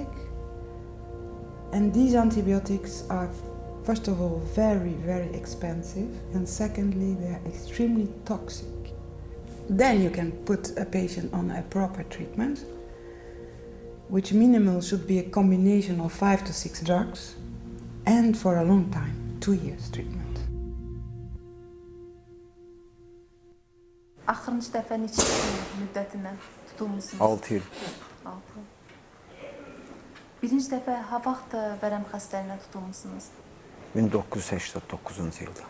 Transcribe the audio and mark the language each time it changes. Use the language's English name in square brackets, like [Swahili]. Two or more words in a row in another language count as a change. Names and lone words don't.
[English] And these antibiotics are, first of all, very expensive, and secondly, they are extremely toxic. Then you can put a patient on a proper treatment, which minimal should be a combination of 5 to 6 drugs, and for a long time, 2 years treatment. [Azerbaijani] Axırıncı dəfə neçə il müddətinə tutulmusunuz? 6 il. 6 il. Birinci dəfə ha vaxt vərəm xəstəliyinə tutulmusunuz? 1989-cu ildə.